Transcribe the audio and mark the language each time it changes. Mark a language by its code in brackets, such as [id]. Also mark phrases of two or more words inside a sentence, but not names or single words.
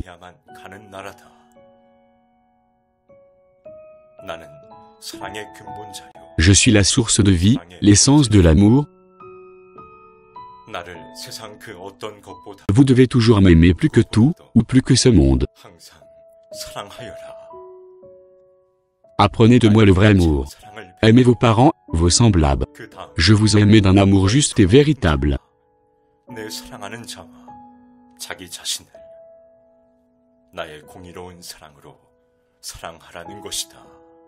[ko] 사랑해야만 가는 나라다. 나는 사랑의 근본자요. [fr] Je suis la source de vie, l'essence de l'amour. [ko] 나를 세상 그 어떤 것보다 [fr] Vous devez toujours m'aimer plus que tout, ou plus que ce monde. [ko] 항상 사랑하여라. [fr] Apprenez de moi le vrai amour. [ko] 사랑을 [fr] Aimez vos parents, vos semblables. [ko] 그 다음 [fr] Je vous ai aimé d'un amour juste et véritable. [ko] 내 사랑하는 자와 자기 자신을 나의 공의로운 사랑으로 사랑하라는 것이다.